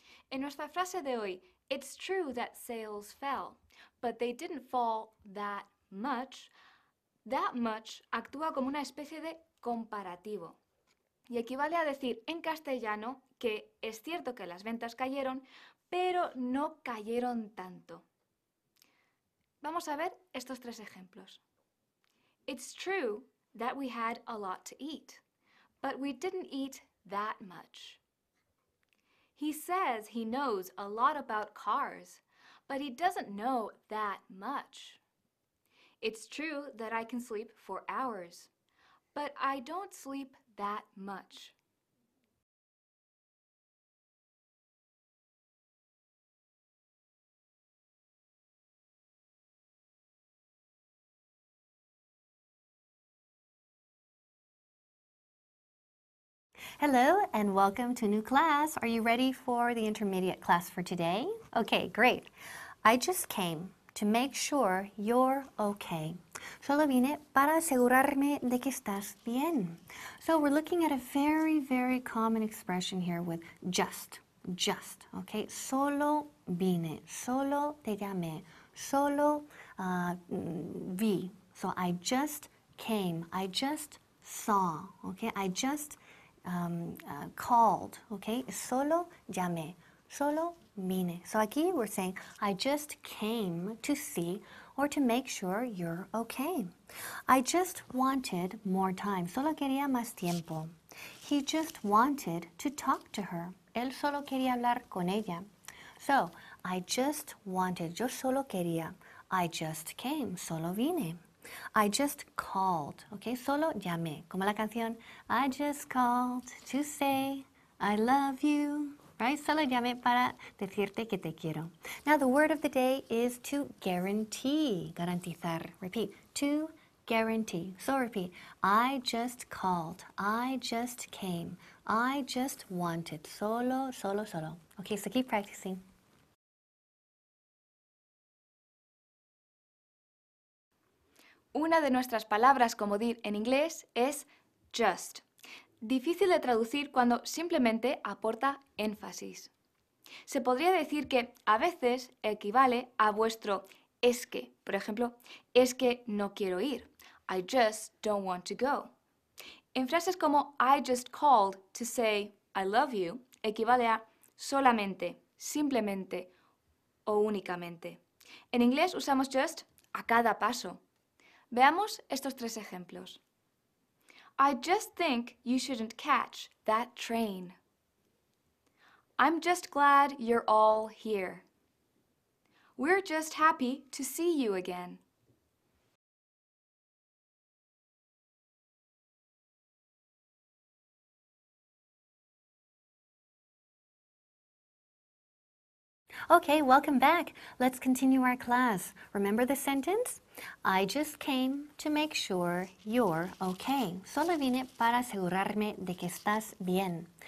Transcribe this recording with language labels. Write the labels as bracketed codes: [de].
[es] En nuestra frase de hoy, [en] it's true that sales fell, but they didn't fall that much [es] actúa como una especie de comparativo y equivale a decir en castellano que es cierto que las ventas cayeron, pero no cayeron tanto. Vamos a ver estos tres ejemplos. [en] It's true that we had a lot to eat, but we didn't eat that much. He says he knows a lot about cars, but he doesn't know that much. It's true that I can sleep for hours, but I don't sleep that much. Hello and welcome to a new class. Are you ready for the intermediate class for today? Okay, great. I just came to make sure you're okay. [es] Solo vine para asegurarme de que estás bien. [en] So we're looking at a very common expression here with just, okay? [es] Solo vine, solo te llamé, solo vi. [en] So I just came, I just saw, okay? I just called, okay? [es] Solo llamé, solo vine. [en] So [es] aquí [en] we're saying, I just came to see or to make sure you're okay. I just wanted more time. [es] Solo quería más tiempo. [en] He just wanted to talk to her. [es] Él solo quería hablar con ella. [en] So, I just wanted, [es] yo solo quería. [en] I just came, [es] solo vine. [en] I just called, okay? [es] Solo llamé, como la canción [en] I just called to say I love you, right? [es] Solo llamé para decirte que te quiero. [en] Now the word of the day is to guarantee, garantizar. Repeat, to guarantee. So repeat, I just called, I just came, I just wanted. Solo. Okay, so keep practicing. [es] Una de nuestras palabras comodín en inglés es just. Difícil de traducir cuando simplemente aporta énfasis. Se podría decir que a veces equivale a vuestro es que. Por ejemplo, es que no quiero ir. [en] I just don't want to go. [es] En frases como [en] I just called to say I love you, [es] equivale a solamente, simplemente o únicamente. En inglés usamos just a cada paso. Veamos estos tres ejemplos. [en] I just think you shouldn't catch that train. I'm just glad you're all here. We're just happy to see you again. Okay, welcome back. Let's continue our class. Remember the sentence? I just came to make sure you're okay. [es] Solo vine para asegurarme de que estás bien.